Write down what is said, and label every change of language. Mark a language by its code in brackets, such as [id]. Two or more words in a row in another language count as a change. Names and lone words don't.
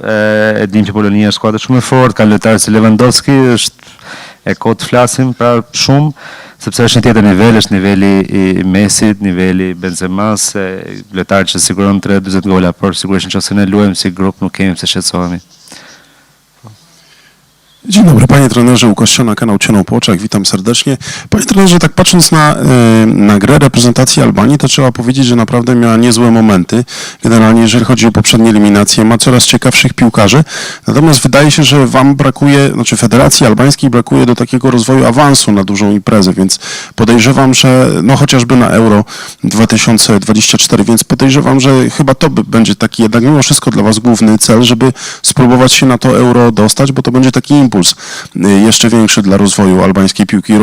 [sq] E dim që Polonia është skuadër shumë e fortë, ka lojtarë si Lewandowski, është e kot flasim pra shumë, sepse është një tjetër nivel, është niveli i Messit, niveli Benzemas, lojtarë që siguron 30-40 gola, por sigurisht nëse ne luajmë si grup nuk kemi pse shqetësohemi. [pl] Dzień dobry, panie trenerze, Łukasz Siona, kanał Cieno Płoczak, witam serdecznie. Panie trenerze, tak patrząc na grę reprezentacji Albanii, to trzeba powiedzieć, że naprawdę miała niezłe momenty. Generalnie, jeżeli chodzi o poprzednie eliminacje, ma coraz ciekawszych piłkarzy. Natomiast wydaje się, że wam brakuje, znaczy Federacji Albańskiej brakuje do takiego rozwoju awansu na dużą imprezę, więc podejrzewam, że no chociażby na Euro 2024, więc podejrzewam, że chyba to będzie taki jednak mimo wszystko dla was główny cel, żeby spróbować się na to Euro dostać, bo to będzie taki impuls jeszcze większy dla rozwoju albańskiej piłki.